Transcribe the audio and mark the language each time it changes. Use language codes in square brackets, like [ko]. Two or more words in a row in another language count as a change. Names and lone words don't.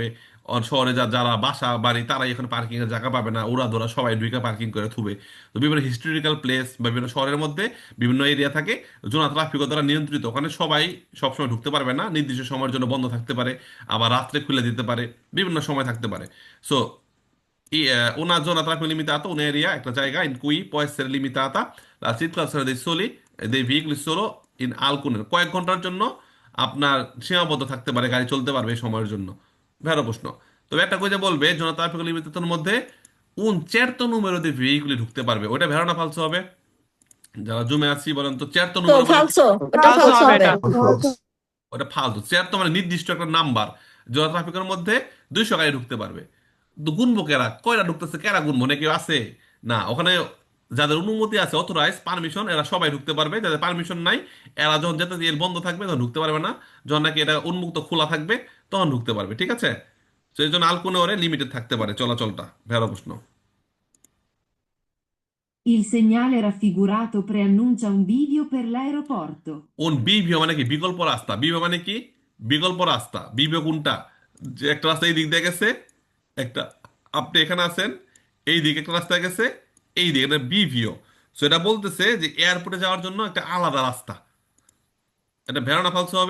[bn] আর শহরে যারা বাসা বাড়ি তারাই এখানে পার্কিং এর জায়গা পাবে না, ওরা ধরা সবাই ঢুকে পার্কিং করে থুবে। তো বিভিন্ন হিস্টোরিক্যাল প্লেস বা বিভিন্ন শহরের মধ্যে বিভিন্ন এরিয়া থাকে, জোনা ট্রাফিক দ্বারা নিয়ন্ত্রিত। ওখানে সবাই সবসময় ঢুকতে পারবে না, নির্দিষ্ট সময়ের জন্য বন্ধ থাকতে পারে, আবার রাত্রে খুলে দিতে পারে, বিভিন্ন সময় থাকতে পারে। [it] সো una zona tranquilla limitata, un'area, [bn] একটা জায়গা [it] in cui può essere limitata la circolazione dei soli dei veicoli solo in alcune, [bn] কয়েক ঘন্টার জন্য আপনার সীমাবদ্ধ থাকতে পারে, গাড়ি চলতে পারবে এই সময়ের জন্য। ভেড়ো প্রশ্ন। তবে একটা কইতে বলবে [it] zona traffico limitato [bn] র মধ্যে [it] un certo numero di veicoli [bn] ঢুকতে পারবে, ওটা ভেড়ো না ফালসো হবে? যারা জুমে আছি বলেন তো, certo তো numero মানে ফালসো, ওটা [it] ফালসো ফালসো [bn] হবে হবে। এটা। ওটা ফালতু। চেয়ার তো মানে নির্দিষ্ট একটা নাম্বার, জোড়া ট্রাফিকের মধ্যে 200 গাড়ি ঢুকতে পারবে। তো গুনবো কেরা, কয়টা ঢুকতেছে কেরা গুনবো, নাকি কেউ আছে? না, ওখানে যাদের অনুমতি আছে, অথরাইজ পারমিশন, এরা সবাই ঢুকতে পারবে। যাদের পারমিশন নাই, এরা যখন যেতে দিয়ে বন্ধ থাকবে তখন ঢুকতে পারবে না। যখন নাকি এটা উন্মুক্ত খোলা থাকবে তখন ঢুকতে পারবে। ঠিক আছে, তো এই জন্য আলকুনে ওরে লিমিটেড থাকতে পারে চলাচলটা। ভেড়া প্রশ্ন। [it] Il segnale raffigurato preannuncia un bivio per l'aeroporto. [bn] কোন বিভিও মানে কি? বিকল্প রাস্তা। বিভিও মানে কি? বিকল্প রাস্তা। বিভিও কোনটা? যে একটা রাস্তা এই দিক দিয়ে গেছে, একটা, আপনি এখানে আছেন, এই দিকে একটা রাস্তা গেছে, এই দিকে এটা বিভিও। সো এটা বলতেছে যে এয়ারপোর্টে যাওয়ার জন্য একটা আলাদা রাস্তা। এটা ভেড়া ফালসো হবে?